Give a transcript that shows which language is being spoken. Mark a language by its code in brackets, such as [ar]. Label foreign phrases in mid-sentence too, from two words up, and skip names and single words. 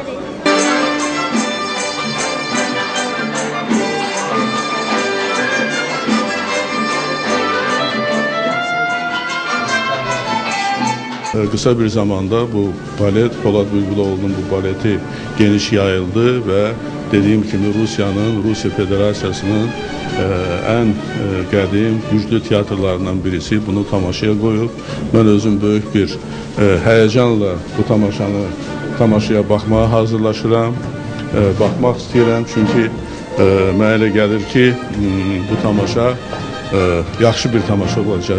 [tr] Kısa bir zamanda bu balet, Polad Bülbüloğlu'nun bu baleti geniş yayıldı ve dediğim gibi Rusya Federasyası'nın en qədim, güclü tiyatrlarından birisi bunu tamaşaya koyup ben özüm büyük bir heyecanla bu tamaşaya bakmaya hazırlaşıram, bakmak [az] istəyirəm çünkü mənə elə gəlir ki bu tamaşa yaxşı bir tamaşa olacaq.